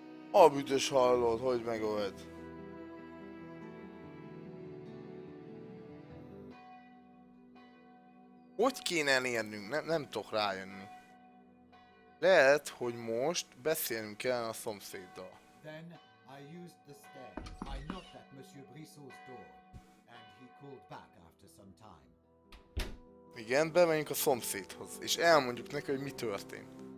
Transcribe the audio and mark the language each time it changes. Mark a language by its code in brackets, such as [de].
[hu] A büdös hallod, hogy megöld. Hogy kéne elérnünk? Nem tudok rájönni. Lehet, hogy most beszélnünk kellene a szomszéddal. [en] Then I used the stair. I knocked at Monsieur Brissot's door, and he called back after some time. [hu] Igen, bemegyünk a szomszédhoz, és elmondjuk neki, hogy mi történt.